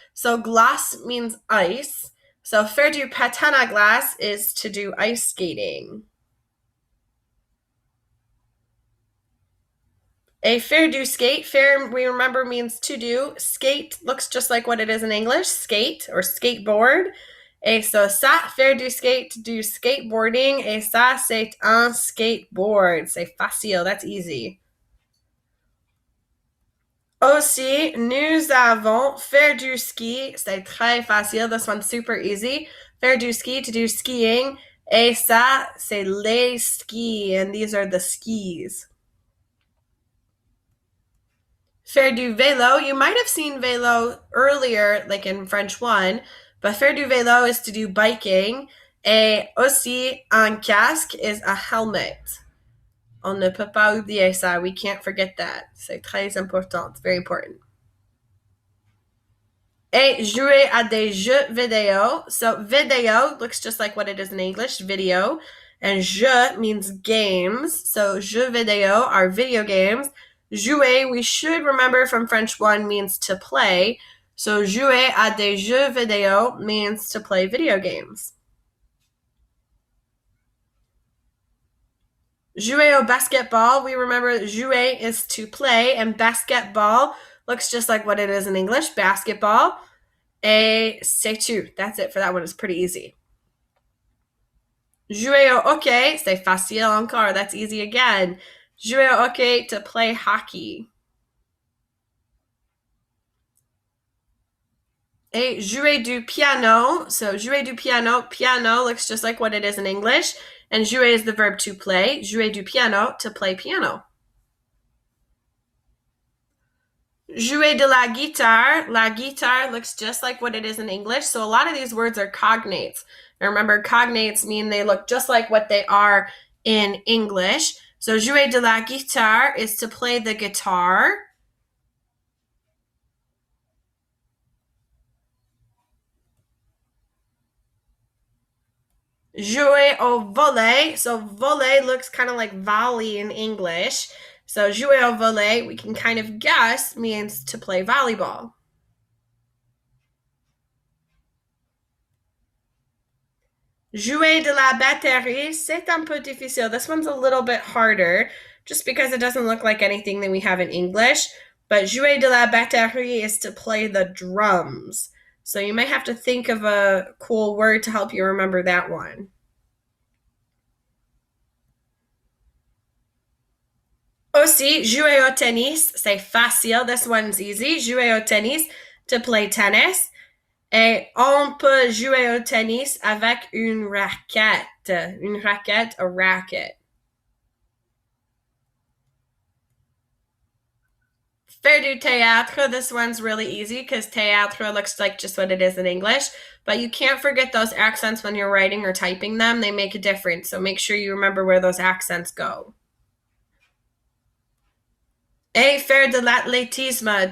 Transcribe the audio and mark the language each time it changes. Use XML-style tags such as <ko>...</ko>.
<en>So glace means ice. So</en> <fr>faire du patin à glace</fr> <en>is to do ice skating. A faire du skate, faire we remember means to do. Skate looks just like what it is in English, skate or skateboard.</en> <fr>Et so ça, faire du skate,</fr> <en>do skateboarding.</en> <fr>Et ça, c'est un skateboard. C'est facile,</fr> <en>that's easy.</en> <fr>Aussi, nous avons faire du ski. C'est très facile.</fr> <en>This one's super easy. Faire du ski, to do skiing.</en> <fr>Et ça, c'est les skis.</fr> <en>And these are the skis.</en> <fr>Faire du vélo.</fr> <en>You might have seen vélo earlier, like in French 1. But faire du vélo is to do biking.</en> <fr>Et aussi, un casque</fr> <en>is a helmet.</en> <fr>On ne peut pas oublier ça.</fr> <en>We can't forget that.</en> <fr>C'est très important.</fr> <en>It's very important.</en> <fr>Et jouer à des jeux vidéo.</fr> <en>So video looks just like what it is in English, video. And jeu means games. So jeux vidéo are video games. Jouer, we should remember from French 1, means to play. So</en> <fr>jouer à des jeux vidéo</fr> <en>means to play video games. Jouer au basketball, we remember jouer is to play, and basketball looks just like what it is in English, basketball.</en> <fr>Et c'est tout.</fr> <en>That's it for that one. It's pretty easy.</en> <fr>Jouer au hockey,</fr> <en>c'est facile encore. That's easy again. Jouer au hockey, to play hockey.</en> <fr>Et jouer du piano. So jouer du piano.</fr> <en>Piano looks just like what it is in English. And jouer is the verb to play. Jouer du piano, to play piano. Jouer de la guitare. La guitare looks just like what it is in English. So a lot of these words are cognates. And remember, cognates mean they look just like what they are in English. So jouer de la guitare is to play the guitar.</en> <fr>Jouer au volley.</fr> <en>So volley looks kind of like volley in English. So jouer au volley, we can kind of guess, means to play volleyball.</en> <fr>Jouer de la batterie, c'est un peu difficile.</fr> <en>This one's a little bit harder just because it doesn't look like anything that we have in English. But jouer de la batterie is to play the drums. So you might have to think of a cool word to help you remember that one.</en> <fr>Aussi, jouer au tennis, c'est facile.</fr> <en>This one's easy.</en> <fr>Jouer au tennis,</fr> <en>to play tennis.</en> <fr>Et on peut jouer au tennis avec une raquette. Une raquette,</fr> <en>a racket. Faire du théâtre, this one's really easy because théâtre looks like just what it is in English. But you can't forget those accents when you're writing or typing them. They make a difference. So make sure you remember where those accents go.</en> <fr>Et faire de l'athlétisme.</fr>